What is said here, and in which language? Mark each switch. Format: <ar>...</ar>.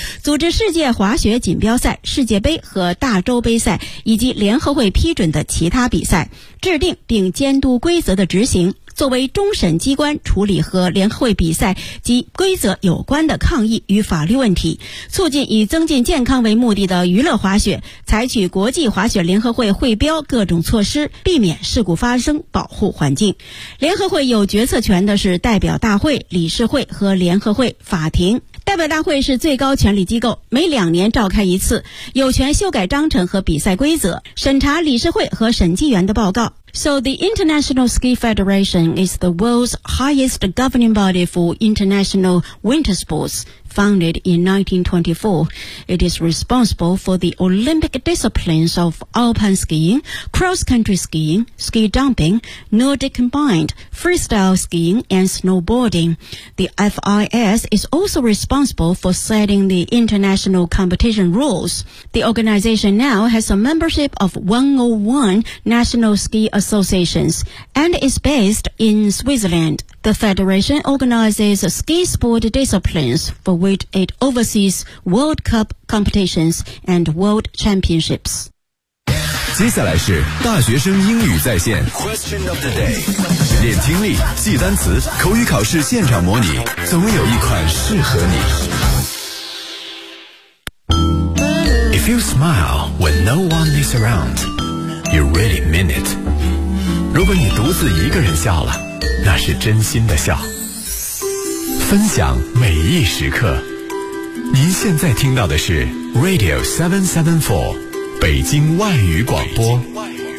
<zh>组织世界滑雪锦标赛、世界杯和大洲杯赛以及联合会批准的其他比赛，制定并监督规则的执行，作为终审机关处理和联合会比赛及规则有关的抗议与法律问题，促进以增进健康为目的的娱乐滑雪，采取国际滑雪联合会会标各种措施，避免事故发生，保护环境。联合会有决策权的是代表大会、理事会和联合会法庭。代表大会是最高权力机构，每2年召开一次，有权修改章程和比赛规则，审查理事会和审计员的报告。</zh> <en>So the International Ski Federation is the world's highest governing body for international winter sports. Founded in 1924, it is responsible for the Olympic disciplines of alpine skiing, cross-country skiing, ski jumping, Nordic combined, freestyle skiing, and snowboarding. The FIS is also responsible for setting the international competition rules. The organization now has a membership of 101 national ski associations and is based in Switzerland. The federation organizes ski sport disciplines for which it oversees World Cup competitions and World Championships.</en> <zh>接下来是大学生英语在线</zh> <en>Question of the day.</en> <zh>练听力，记单词，口语考试现场模拟，总有一款适合你。</zh> <en>If you smile when no one is around, you really mean it.</en> <zh>如果你独自一个人笑了，那是真心的笑。分享每一时刻，您现在听到的是 Radio 774，北京外语广播。北京外语广播。</zh>